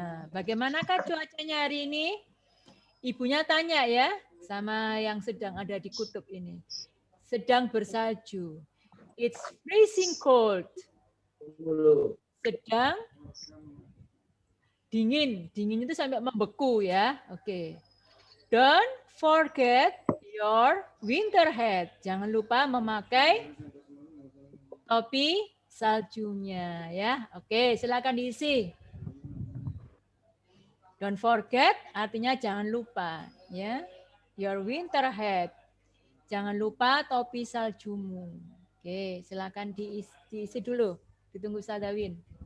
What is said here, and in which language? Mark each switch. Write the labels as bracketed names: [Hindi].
[Indonesian] Bagaimanakah cuacanya hari ini? Ibunya tanya ya sama yang sedang ada di kutub ini. [English] Sedang bersalju. It's freezing cold. [Indonesian] Sedang dingin. Dingin itu sampai membeku ya. Oke. [English] Don't forget your winter hat. [Indonesian] Jangan lupa memakai topi saljunya ya. Oke, silakan diisi. [English] Don't forget artinya jangan lupa ya. Your winter hat. [Indonesian] Jangan lupa topi saljumu. Oke, silakan diisi dulu. Ditunggu Sadawin.